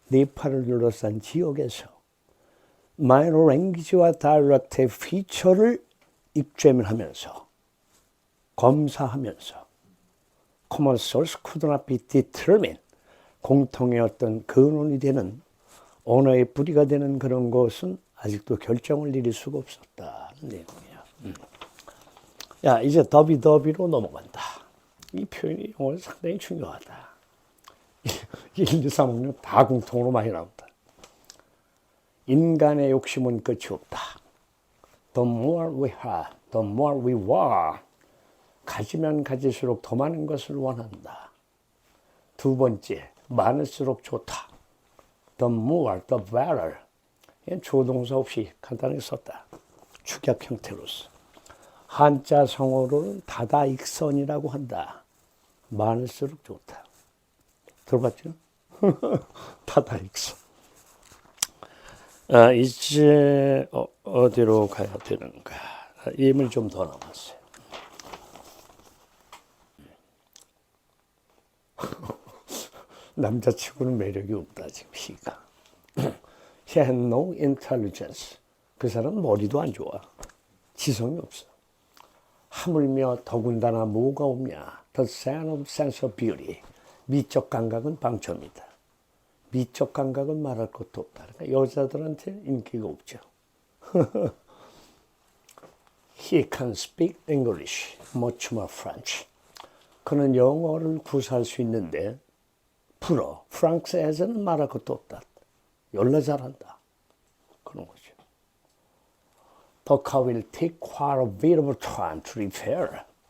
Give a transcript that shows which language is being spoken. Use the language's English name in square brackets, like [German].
[Korean] 네팔을 둘러싼 지역에서 minor language와 dialect의 피처를 examine하면서 검사하면서 [English] common source could not be determined [Korean] 공통의 어떤 근원이 되는 언어의 뿌리가 되는 그런 것은 아직도 결정을 내릴 수가 없었다는 내용이에요. 야, 이제 더비더비로 넘어간다. 이 표현이 영어에서 상당히 중요하다. 1, 2, 3, 5년 다 공통으로 많이 나온다. 인간의 욕심은 끝이 없다. [English] The more we have, the more we want. [Korean] 가지면 가질수록 더 많은 것을 원한다. 두 번째, 많을수록 좋다. [English] The more, the better. [Korean] 조동사 없이 간단하게 썼다. 축약 형태로서. 한자 성어로는 다다익선이라고 한다. 많을수록 좋다. 들어봤죠? 다다익선. 이제 어디로 가야 되는가? 예문이 좀 더 남았어요. 남자치고는 매력이 없다 지금 희가. [English] He had no intelligence. [Korean] 그 사람은 머리도 안 좋아. 지성이 없어. 하물며 더군다나 뭐가 없냐. [English] The sense of beauty. [Korean] 미적 감각은 방점이다. 미적 감각은 말할 것도 없다. 그러니까 여자들한테 인기가 없죠. [English] He can speak English, much more French. [Korean] 그는 영어를 구사할 수 있는데 불어. 프랑스에서는 말할 것도 없다. 열나 잘한다. 그런 거죠. [English] The car will take quite a bit of time to repair.